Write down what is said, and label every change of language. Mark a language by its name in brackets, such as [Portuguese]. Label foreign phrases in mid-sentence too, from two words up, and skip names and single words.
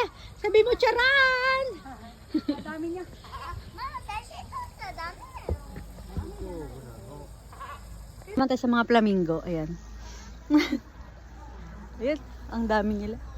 [Filipino] Sabi mo, charan! Dami niya. [Japanese] ママ、写真撮っちゃダメだよ。 [Filipino] Naman tayo sa mga flamingo. Ayan. Ayan. Ang dami nila.